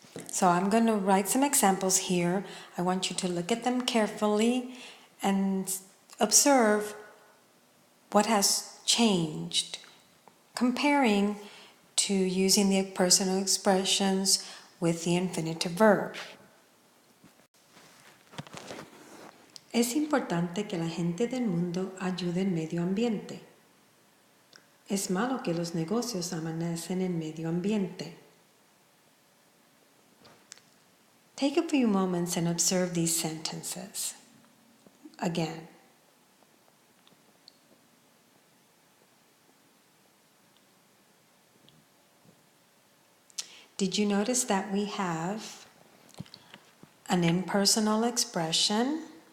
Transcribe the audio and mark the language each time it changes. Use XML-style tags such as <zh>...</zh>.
<en>So I'm going to write some examples here. I want you to look at them carefully and observe what has changed, comparing to using the personal expressions with the infinitive verb.</en> <es>Es importante que la gente del mundo ayude el medio ambiente. Es malo que los negocios amanecen en medio ambiente.</es> <en>Take a few moments and observe these sentences. Again. Did you notice that we have an impersonal expression?</en>